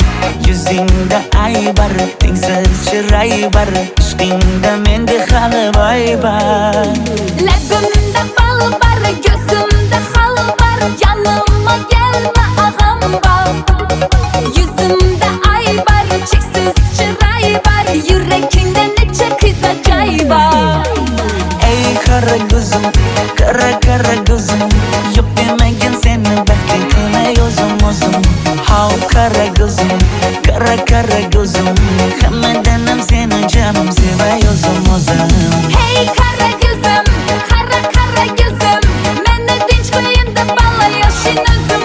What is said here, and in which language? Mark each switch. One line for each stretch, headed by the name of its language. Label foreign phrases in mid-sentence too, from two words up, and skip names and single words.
Uzbek: Yuzingda aybar, tengsiz chiray bar, ishqingda menda hali boy bar. Labbimda bal bar, ko'zimda xal bar,
Turkish: yanıma gelme ağam bar.
Uzbek: Yuzimda ay bar, cheksiz chiray bar, yurakingda necha qiza joy bar. Ey qara ko'zim, qara ko'zim, yo'q demagin seni baxting qilmay o'zim. Hav qara ko'zim, qara ko'zim, hammadanam seni jonim sevay o'zim.
Turkish: Hey kara gözüm, kara gözüm,
Uzbek: meni tinch qo'yin deb balla yoshin o'zim.